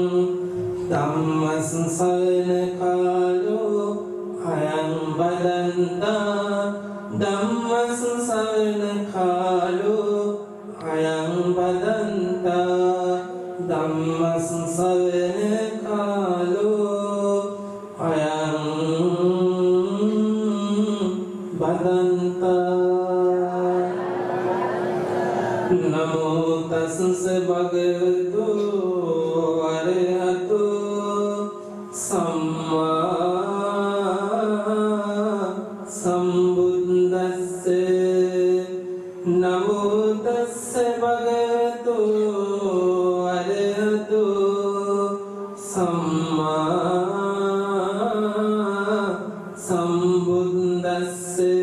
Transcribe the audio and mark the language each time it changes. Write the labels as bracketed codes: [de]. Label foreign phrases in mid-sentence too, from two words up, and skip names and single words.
[pi] ධම්මස්සන කාලෝ අයං බදන්තා ධම්මස්සන කාලෝ අයං බදන්තා ධම්මස්සන කාලෝ අයං බදන්තා නමෝ තස්ස භගවතු අරහතු සම්මා සම්බුද්දස්ස නමෝ තස්ස භගවතු අරහතු සම්මා සම්බුද්දස්ස